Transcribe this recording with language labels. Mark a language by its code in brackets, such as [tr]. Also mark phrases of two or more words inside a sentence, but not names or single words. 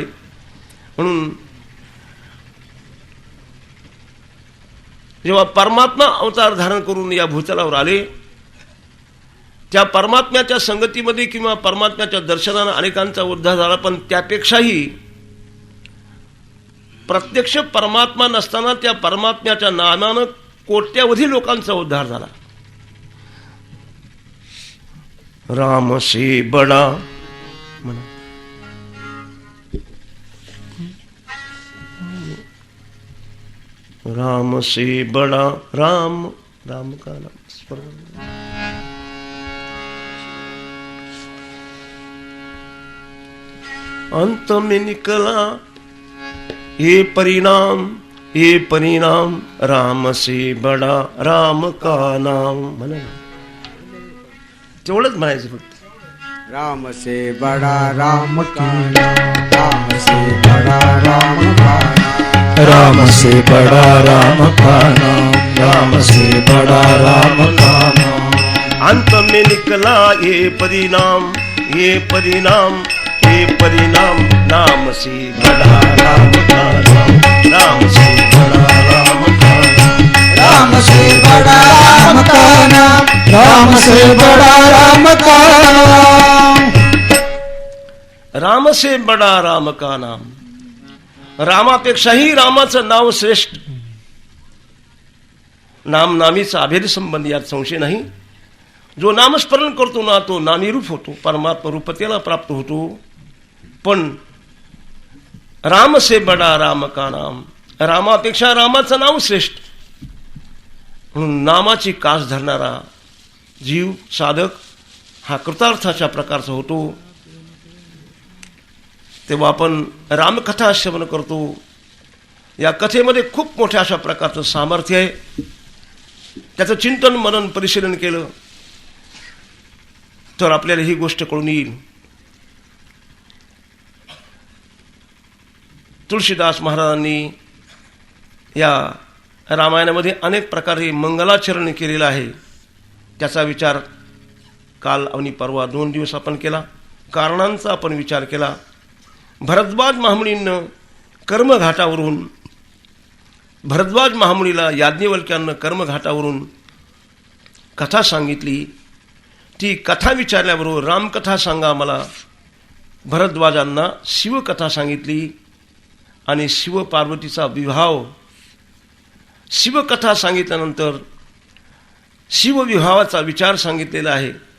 [mr] म्हणून जेव्हा परमात्मा अवतार धारण करून या भूतलावर आले, त्या परमात्म्याच्या संगतीमध्ये किंवा परमात्म्याच्या दर्शनाने अनेकांचा उद्धार झाला. पण त्यापेक्षाही प्रत्यक्ष परमात्मा नसताना त्या परमात्म्याच्या नामानं कोट्यावधी लोकांचा उद्धार झाला. [hi] राम से बडा म्हणा, राम से बड़ा राम, राम का नाम स्मरण. अंत में निकला ये परिणाम राम से बड़ा राम का नाम. [mr] म्हणा तेवढंच म्हणायचं फक्त. [hi] राम से बड़ा राम का नाम, राम से बड़ा राम का नाम, राम से बड़ा राम का नाम, राम से बड़ा राम का नाम. अंत में निकला ये परिणाम नाम से बड़ा राम का नाम, राम से बड़ा राम का नाम, राम से बड़ा राम का नाम, राम से बड़ा राम का नाम. राम से बड़ा राम का नाम. [mr] रामापेक्षाही रामाचं नाव श्रेष्ठ. नाम नामीचा अभेद संबंध यात संशय नाही. जो नामस्मरण करतो ना तो नामी रूप होतो, परमात्मा रूपतेला प्राप्त होतो. पण [hi] राम से बडा राम का नाम, [mr] रामापेक्षा रामाचं नाव श्रेष्ठ. म्हणून नामाची कास धरणारा जीव साधक हा कृतार्थाच्या प्रकारचा होतो. तेव्हा आपण रामकथा श्रवण करतो. या कथेमध्ये खूप मोठ्या अशा प्रकारचं सामर्थ्य आहे. त्याचं चिंतन मनन परिशीलन केलं तर आपल्याला ही गोष्ट कळून येईल. तुळशीदास महाराजांनी या रामायणामध्ये अनेक प्रकारे मंगलाचरण केलेलं आहे. त्याचा विचार काल आणि परवा 2 दिवस आपण केला. कारणांचा आपण विचार केला. भरद्वाज महामुनींनं कर्मघाटावरून, भरद्वाज महामुनीला याज्ञवल्क्यानं कर्मघाटावरून कथा सांगितली. ती कथा विचारल्याबरोबर रामकथा सांगा मला, भरद्वाजांना शिवकथा सांगितली. आणि शिव पार्वतीचा विवाह, शिवकथा सांगितल्यानंतर शिवविवाहाचा विचार सांगितलेला आहे.